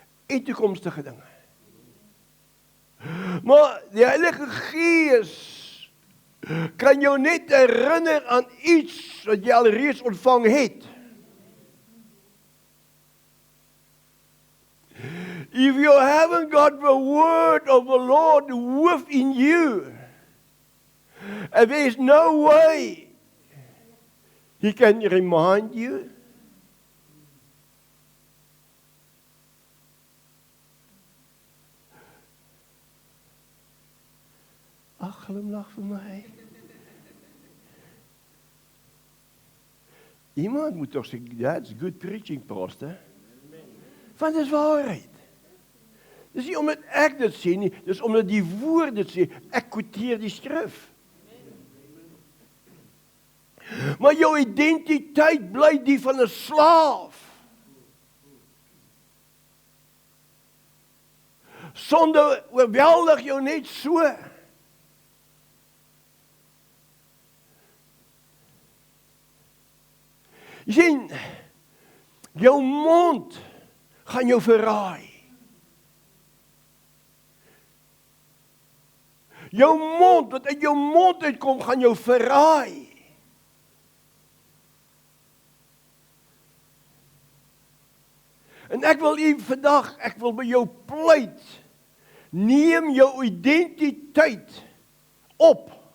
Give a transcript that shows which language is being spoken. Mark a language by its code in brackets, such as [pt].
[af] En toekomstige dinge. Maar die Heilige Gees kan jou net herinner aan iets wat jy alreeds ontvang het. [en] If you haven't got the word of the Lord within you, and there is no way He can remind you. [af] Ag, glimlag vir my. Iemand moet toch sê, [en] that's good preaching, pastor. [af] Want dit is waarheid. Dis nie omdat ek dit sê nie, dis omdat die woord dit sê, ek quoteer die skrif. Maar jou identiteit bly die van 'n slaaf. Sonde oorweldig jou net so. Jy sien, jou mond gaan jou verraai. Jou mond, wat uit jou mond uitkom, gaan jou verraai. En ek wil vandag, ek wil by jou pleit, neem jou identiteit op.